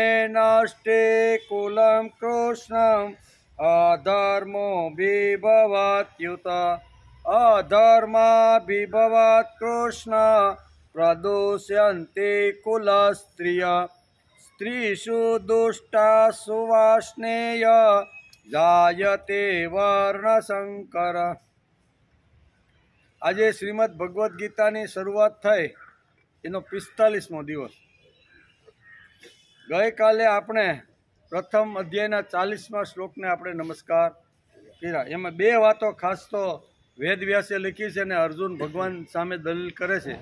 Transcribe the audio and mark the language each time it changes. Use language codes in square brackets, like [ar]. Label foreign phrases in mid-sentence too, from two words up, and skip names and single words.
[sa] नष्टे कुलं कृष्णम् अधर्मो विभवात्युत अधर्मा विभवात् कृष्ण प्रदूष्यन्ते कुलस्त्रिय स्त्रीषु दुष्टा सुवाष्णेय जायते वर्णशंकर। [gu] આજે શ્રીમદ ભગવદ્ ગીતાની શરૂઆત થઈ એનો 45મો દિવસ। ગઈકાલે આપણે પ્રથમ અધ્યાયના 40મા શ્લોકને આપણે નમસ્કાર કર્યા। એમાં બે વાતો ખાસ તો વેદવ્યાસે લખી છે અને અર્જુન ભગવાન સામે દલીલ કરે છે।